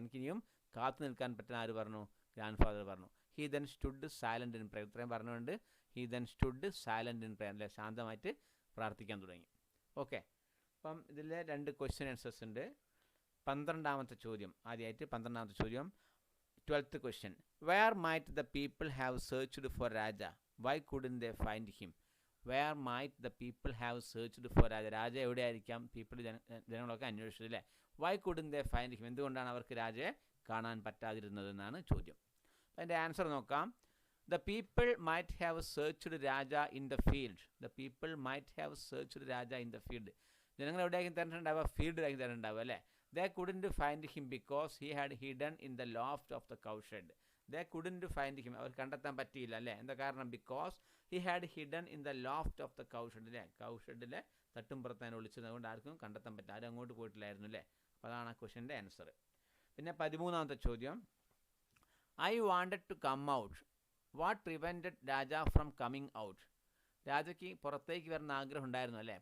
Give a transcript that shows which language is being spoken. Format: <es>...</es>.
<ml>എനിക്കിനിയും കാത്തു നിൽക്കാൻ പറ്റുന്ന ആര് പറഞ്ഞു, ഗ്രാൻഡ് ഫാദർ പറഞ്ഞു.</ml> <en>He then stood silent in prayer.</en> <ml>ഇത്രയും പറഞ്ഞുകൊണ്ട്</ml> <en>He then stood silent in prayer അല്ലേ?</en> <ml>ശാന്തമായിട്ട് പ്രാർത്ഥിക്കാൻ തുടങ്ങി. ഓക്കെ, അപ്പം ഇതിൽ 2 ക്വസ്റ്റ്യൻ ആൻസേഴ്സ് ഉണ്ട്. 12ാമത്തെ ചോദ്യം, ആദ്യമായിട്ട് 12ാമത്തെ ചോദ്യം,</ml> <en>12th question. Where might the people have searched for Raja? Why couldn't they find him? Where might the people have searched for Raja?</en> <ml>രാജ എവിടെയായിരിക്കാം ജനങ്ങളൊക്കെ അന്വേഷിച്ചത് അല്ലേ?</ml> <en>Why couldn't they find him?</en> <ml>എന്തുകൊണ്ടാണ് അവർക്ക് രാജയെ കാണാൻ പറ്റാതിരുന്നതെന്നാണ് ചോദ്യം. അപ്പം അതിൻ്റെ ആൻസർ നോക്കാം.</ml> <en>The people might have searched Raja in the field. The people might have searched Raja in the field.</en> <ml>ജനങ്ങൾ എവിടെയായിരിക്കും തിരഞ്ഞിട്ടുണ്ടാവുക? ഫീൽഡിലായിരിക്കും തിരഞ്ഞിട്ടുണ്ടാവുക അല്ലേ?</ml> <en>They couldn't find him because he had hidden in the loft of the cowshed. They couldn't find him.</en> <ml>അവർ കണ്ടെത്താൻ പറ്റിയില്ല അല്ലേ? എന്താ കാരണം?</ml> <en>Because he had hidden in the loft of the cowshed അല്ലേ?</en> <ml>കൗഷഡിലെ തട്ടുംപുറത്ത് അതിനെ ഒളിച്ചത് കൊണ്ട് ആർക്കും കണ്ടെത്താൻ പറ്റില്ല. ആരും അങ്ങോട്ട് പോയിട്ടില്ലായിരുന്നു അല്ലേ? അപ്പോൾ അതാണ് ആ ക്വസ്റ്റ്യൻ്റെ ആൻസർ. പിന്നെ 13ാമത്തെ ചോദ്യം,</ml> <en>I wanted to come out. What prevented Raja from coming out?</en> <ml>രാജയ്ക്ക് പുറത്തേക്ക് വരുന്ന ആഗ്രഹം ഉണ്ടായിരുന്നു അല്ലേ?</ml>